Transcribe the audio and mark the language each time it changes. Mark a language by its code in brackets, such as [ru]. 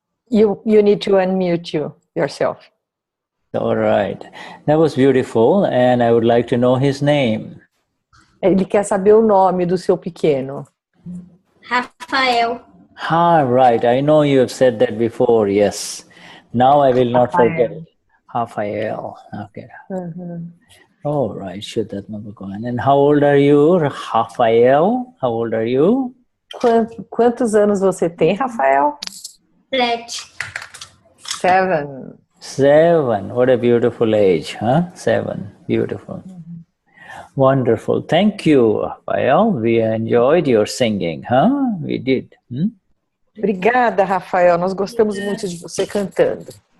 [en] You need to unmute yourself. All right. That was beautiful, and I would like to know his name. [pt] Ele quer saber o nome do seu pequeno. Rafael. [en] Ah, right. I know you have said that before. Yes. Now I will not forget. Rafael. Okay. All right. Shuddha Bhagavan. And how old are you, Rafael? How old are you? [pt] Quantos anos você tem, Rafael? 7. 7. 7. [en] What a beautiful age, huh? 7. Beautiful. Wonderful. Thank you, Rafael. We enjoyed your singing, huh? We did. [pt] Obrigada, Rafael. Nós gostamos muito de você cantando.